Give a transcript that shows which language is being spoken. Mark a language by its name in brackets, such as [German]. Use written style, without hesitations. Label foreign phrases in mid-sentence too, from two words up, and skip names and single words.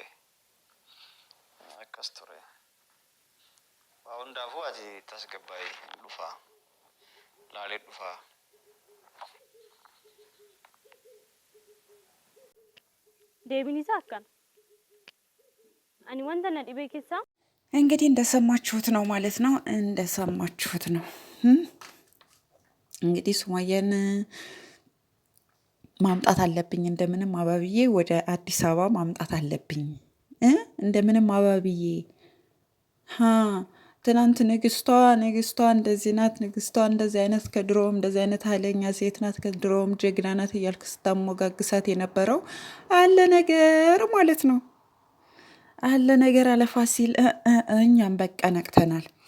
[Oromo] Akkas ture. Waa hundaafuu ati tasgabbaa'ee dhufaa. Laalee dhufaa. Deebiin isaa akkana. Ani wanta na dhibee keessaa [Amharic] እንግዲህ እንደሰማችሁት ነው ማለት ነው። እንደሰማችሁት ነው። እንግዲህ ሱመያን ማምጣት አለብኝ እንደምንም አባብዬ ወደ አዲስ አበባ ማምጣት አለብኝ እንደምንም አባብዬ ትናንት ንግስቷ እንደዚህ ናት፣ ንግስቷ እንደዚህ አይነት ከድሮም እንደዚህ አይነት ኃይለኛ ሴት ናት፣ ከድሮም ጀግና ናት እያልክ ስታሞጋግሳት የነበረው አለ ነገር ማለት ነው። አለ ነገር አለፋሲል እኛም በቃ ነቅተናል።